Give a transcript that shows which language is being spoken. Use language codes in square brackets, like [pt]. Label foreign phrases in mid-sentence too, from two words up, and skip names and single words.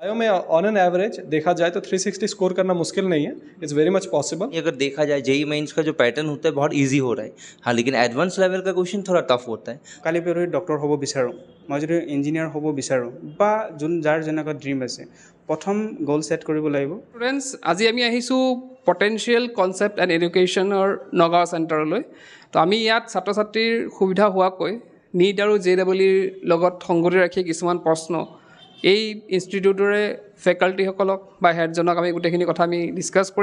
[hi] बायो में [en] on an average [hi] देखा जाए तो 360 स्कोर करना मुश्किल नहीं है, [en] it's very much possible. [hi] अगर देखा जाए जेई मेंस का जो पैटर्न होता है बहुत इजी हो रहा है, हाँ, लेकिन [en] advance level [hi] का क्वेश्चन थोड़ा टफ होता है। [as] কালি পৰহি ডক্টৰ হ'ব বিচাৰোঁ, মই যদি ইঞ্জিনিয়াৰ হ'ব বিচাৰোঁ বা যাৰ যেনেকুৱা ড্ৰিম আছে, প্ৰথম [en] goal set [as] কৰিব লাগিব। ষ্টুডেণ্টছ, আজি আমি আহিছোঁ পটেঞ্চিয়েল কনচেপ্ট এণ্ড এডুকেশ্যনৰ নগাঁও চেণ্টাৰলৈ। তো আমি ইয়াত ছাত্ৰ ছাত্ৰীৰ সুবিধা হোৱাকৈ নীট আৰু JEEৰ লগত সংগতি ৰাখি কিছুমান প্ৰশ্ন এই ইনষ্টিটিউটৰে ফেকাল্টিসকলক বা হেডজনক আমি গোটেইখিনি কথা আমি ডিছকাছ কৰিম।